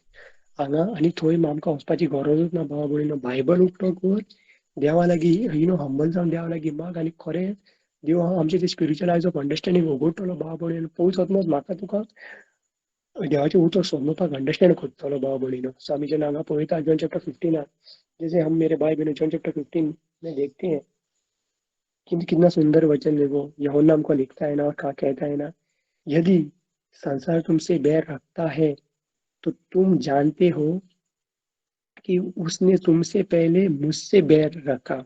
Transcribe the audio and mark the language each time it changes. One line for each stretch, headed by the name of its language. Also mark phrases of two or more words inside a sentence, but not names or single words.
Konkani: हांगा आनी थंय आमकां वचपाची गरजूच ना भाव भयणीनो. बायबल उक्तो कर, देवा लागीं हंबल जावन देवा लागीं माग आनी खरें देव आमचें ते
English: spiritual eyes of understanding
Konkani: उगडटलो भाव भयणीनो. पळयत वचनच म्हाका तुका देवाचें उतर समजुपाक अंडरस्टँड करतलो भाव भयणीनो. सो आमी जेन्ना हांगा पळयता
Hindi: जॉन चॅप्टर 15 जैसे हम मेरे भाई बहनों जॉन चैप्टर 15 में देखते हैं कितना सुंदर वचन है वो यूहन्ना हमको लिखता है ना और कहा कहता है ना, यदि संसार तुमसे बैर रखता है तो तुम जानते हो कि उसने तुमसे पहले मुझसे बैर रखा.